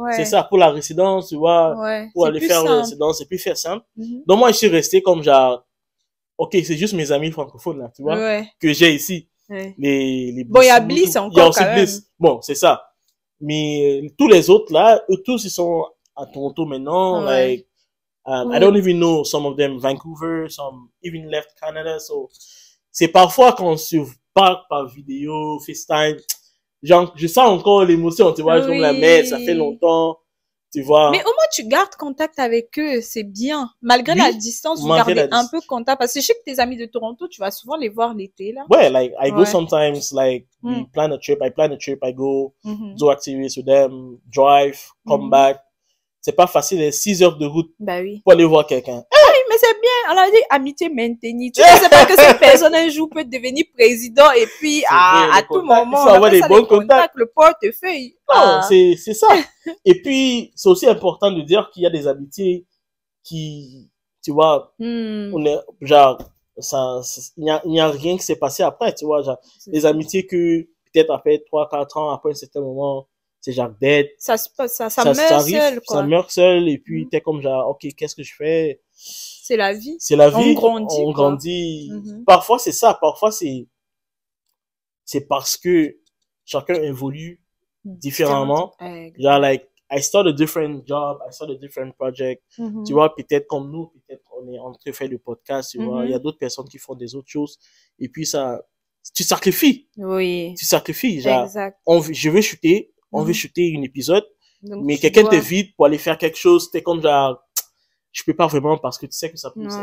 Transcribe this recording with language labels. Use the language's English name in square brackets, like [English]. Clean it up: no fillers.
[French] C'est ça, pour la résidence, tu vois. Pour aller faire la résidence, c'est plus faire simple. Donc, moi, je suis resté comme genre, ok, c'est juste mes amis francophones, là, tu vois, que j'ai ici. Les bon, il y a Bliss encore, il y a aussi Bliss. Bon, c'est ça. Mais tous les autres, là, eux tous, ils sont à Toronto maintenant. [English] Like, I don't even know some of them, Vancouver, some even left Canada. [French] So, c'est parfois qu'on se parle par vidéo, FaceTime. Genre, je sens encore l'émotion, tu vois, comme la mère, ça fait longtemps. Tu vois. Mais au moins, tu gardes contact avec eux, c'est bien. Malgré la distance, vous gardez un peu contact. Parce que je sais que tes amis de Toronto, tu vas souvent les voir l'été, là. [English] Ouais, like, I go sometimes, like, we plan a trip, I go, do activities with them, drive, come back. [French] C'est pas facile, 6 heures de route. Bah oui. Pour aller voir quelqu'un. Oui, mais c'est bien. On a dit amitié maintenue. Tu ne sais pas que cette personne un jour peut devenir président et puis à tout moment, il faut avoir des bons contacts. Le portefeuille. Non, c'est ça. Et puis, c'est aussi important de dire qu'il y a des amitiés qui, tu vois, on est, genre, il n'y a rien qui s'est passé après, tu vois, genre, des amitiés que, peut-être après 3-4 ans, après un certain moment, c'est genre dead. Ça meurt arrive, seul, quoi. Ça meurt seul, et puis t'es comme genre, ok, qu'est-ce que je fais? C'est la vie. C'est la vie. On grandit. Parfois, c'est ça. Parfois, c'est parce que chacun évolue différemment. [English] Genre, like, I start a different job, I start a different project. [French] Tu vois, peut-être comme nous, peut-être on est en train de faire le podcast, tu vois. Il y a d'autres personnes qui font des autres choses. Et puis ça, tu sacrifies. Oui. Tu sacrifies. Genre, exact. je veux shooter, on veut shooter un épisode, donc, mais quelqu'un t'invite pour aller faire quelque chose, t'es comme genre, je peux pas vraiment parce que tu sais que ça peut,